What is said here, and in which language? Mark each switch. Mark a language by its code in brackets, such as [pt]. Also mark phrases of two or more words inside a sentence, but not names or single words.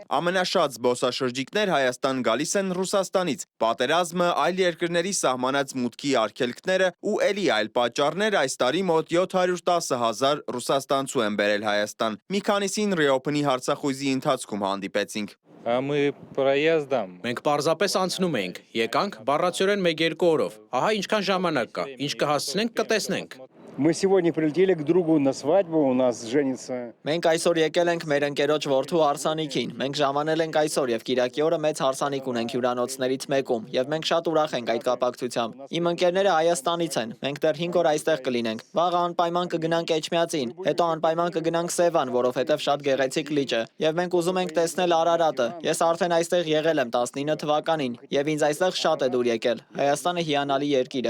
[hy] Ամենաշատ զբոսաշրջիկներ Հայաստան գալիս են Ռուսաստանից։ Պատերազմը, այլ երկրների սահմանած մուտքի արգելքները ու էլի այլ պատճառներ այս տարի մոտ 710,000 ռուսաստանցու են բերել Հայաստան։ Մի քանիսին Reopen-ի հարցախույզի ընթացքում հանդիպեցինք։ Մենք պարզապես անցնում էինք, եկանք բառացիորեն 1-2 օրով։ Ահա ինչքան ժամանակ կա, ինչ կհասցնենք, կտեսնենք։ [ru] Мы сегодня прилетели к другу на свадьбу, у нас женится. [hy] Մենք այսօր եկել ենք մեր ընկերոջ որդու հարսանիքին։ Մենք ժամանել ենք այսօր եւ Կիրակի օրը մեծ հարսանիք ունենք հյուրանոցներից մեկում եւ մենք շատ ուրախ ենք այդ կապակցությամբ։ Իմ ընկերները Հայաստանից են։ Մենք դեռ 5 օր այստեղ կլինենք։ Վաղը անպայման կգնանք Էջմիածին, հետո անպայման կգնանք Սևան, որովհետեւ շատ գեղեցիկ լիճ է։ Եվ մենք ուզում ենք տեսնել Արարատը։ Ես արդեն այստեղ եղել եմ 19 թվականին եւ ինձ այստեղ շատ է դուր եկել։ Հայաստանը հիանալի երկիր է։